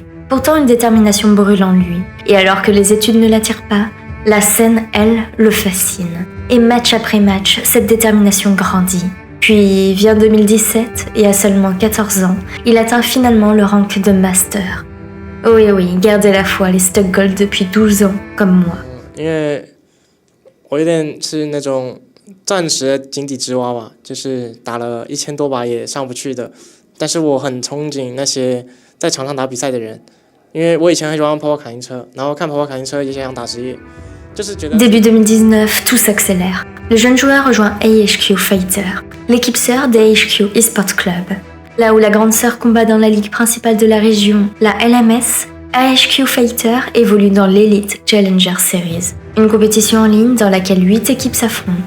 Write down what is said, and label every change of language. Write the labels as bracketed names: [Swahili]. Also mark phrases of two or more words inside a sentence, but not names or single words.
[French] Pourtant une détermination brûle en lui, et alors que les études ne l'attirent pas, la scène, elle, le fascine. Et match après match, cette détermination grandit. Puis vient 2017, et à seulement 14 ans, il atteint finalement le rank de Master. Oui, gardez la foi, les Stuck Gold depuis 12 ans, comme moi. [Chinese] 因为我有点是那种暂时的井底之蛙吧，就是打了1000多把也上不去的。但是我很憧憬那些在场上打比赛的人，因为我以前很喜欢跑跑卡丁车，然后看跑跑卡丁车也想打职业。 [French] Début 2019, tout s'accélère. Le jeune joueur rejoint AHQ Fighter, l'équipe sœur d'AHQ Esports Club. Là où la grande sœur combat dans la ligue principale de la région, la LMS, AHQ Fighter évolue dans l'Elite Challenger Series, une compétition en ligne dans laquelle 8 équipes s'affrontent.